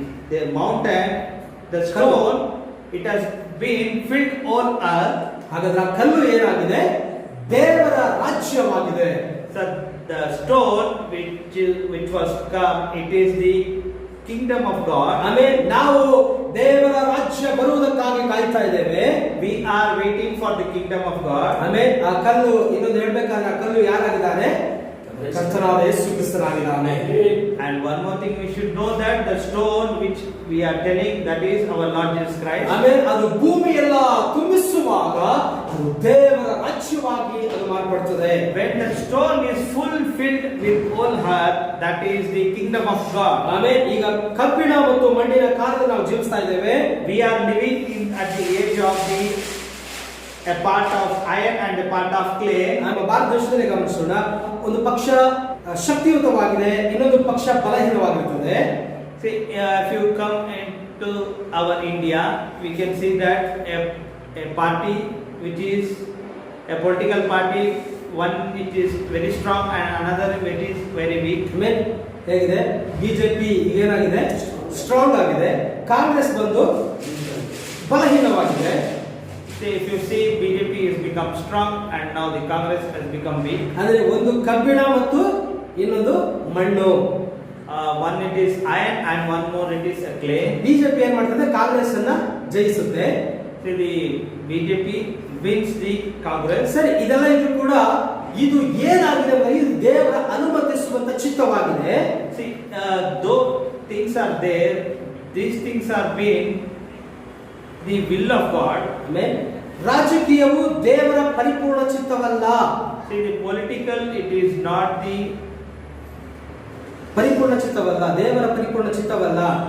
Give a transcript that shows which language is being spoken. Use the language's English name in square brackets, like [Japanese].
[English] The mountain, the stone, it has been filled all earth. [Kannada] ಹಾಗಾದ್ರೆ ಆ ಕಲ್ಲು ಏನಾಗಿದೆ, ದೇವರ ರಾಜ್ಯವಾಗಿದೆ. [English] So the stone which was come, it is the kingdom of God. [Kannada] ಆಮೇಲೆ ನಾವು ದೇವರ ರಾಜ್ಯ ಬರುವುದಕ್ಕಾಗಿ ಕಾಯ್ತಾ ಇದ್ದೇವೆ. [English] We are waiting for the kingdom of God. [Kannada] ಆಮೇಲೆ ಆ ಕಲ್ಲು, ಇನ್ನೊಂದು ಹೇಳ್ಬೇಕಾದ್ರೆ ಆ ಕಲ್ಲು ಯಾರಾಗಿದ್ದಾನೆ, ಕರ್ತನಾದ ಯೇಸು ಕ್ರಿಸ್ತನಾಗಿದ್ದಾನೆ. [English] And one more thing we should know, that the stone which we are telling, that is our Lord Jesus Christ. [Kannada] ಆಮೇಲೆ ಅದು ಭೂಮಿ ಎಲ್ಲ ತುಂಬಿಸುವಾಗ ಅದು ದೇವರ ರಾಜ್ಯವಾಗಿ ಅದು ಮಾರ್ಪಡ್ತದೆ. [English] When the stone is fulfilled with all heart, that is the kingdom of God. [Kannada] ಆಮೇಲೆ ಈಗ ಕಬ್ಬಿಣ ಮತ್ತು ಮಣ್ಣಿನ ಕಾಲದಲ್ಲಿ ನಾವು ಜೀವಿಸ್ತಾ ಇದ್ದೇವೆ. [English] We are living at the age of a part of iron and a part of clay. [Kannada] ನಮ್ಮ ಭಾರತ ದೇಶದಲ್ಲಿ ಗಮನಿಸೋಣ, ಒಂದು ಪಕ್ಷ ಶಕ್ತಿಯುತವಾಗಿದೆ, ಇನ್ನೊಂದು ಪಕ್ಷ ಬಲಹೀನವಾಗಿರುತ್ತದೆ. [English] See, if you come into our India, we can see that a party which is a political party, one which is very strong and another which is very weak. [Kannada] ಆಮೇಲೆ ಹೇಗಿದೆ, BJP ಏನಾಗಿದೆ, ಸ್ಟ್ರಾಂಗ್ ಆಗಿದೆ. ಕಾಂಗ್ರೆಸ್ ಬಂದು ಬಲಹೀನವಾಗಿದೆ. [English] See, if you see, BJP has become strong and now the Congress has become weak. [Kannada] ಅಂದ್ರೆ ಒಂದು ಕಬ್ಬಿಣ ಮತ್ತು ಇನ್ನೊಂದು ಮಣ್ಣು. [English] One it is iron and one more it is a clay. [Kannada] BJP ಏನ್ ಮಾಡ್ತದೆ, ಕಾಂಗ್ರೆಸ್ ಅನ್ನ ಜಯಿಸುತ್ತೆ. [English] See, the BJP wins the Congress. [Kannada] ಸರಿ, ಇದೆಲ್ಲ ಇದ್ರೂ ಕೂಡ ಇದು ಏನಾಗಿದೆ ಅಂದ್ರೆ ಇದು ದೇವರ ಅನುಮತಿಸುವಂತ ಚಿತ್ತವಾಗಿದೆ. [English] See, though things are there, these things are being the will of God. [Kannada] ಆಮೇಲೆ ರಾಜಕೀಯವು ದೇವರ ಪರಿಪೂರ್ಣ ಚಿತ್ತವಲ್ಲ. [English] See, the political, it is not the, [Kannada] ಪರಿಪೂರ್ಣ ಚಿತ್ತವಲ್ಲ, ದೇವರ ಪರಿಪೂರ್ಣ ಚಿತ್ತವಲ್ಲ.